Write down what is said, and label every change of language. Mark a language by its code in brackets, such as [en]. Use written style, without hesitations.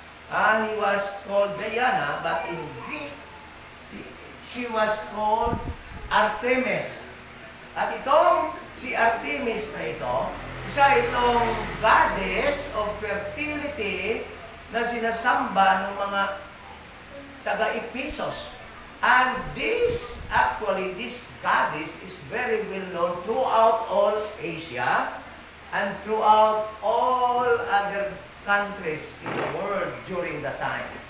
[en] He was called Diana, but in Greek, she was called Artemis. [tl] At itong si Artemis na ito, isa itong [en] goddess of fertility [tl] na sinasamba ng mga taga-Ephesus. [en] And this goddess is very well known throughout all Asia and throughout all other countries in the world during the time.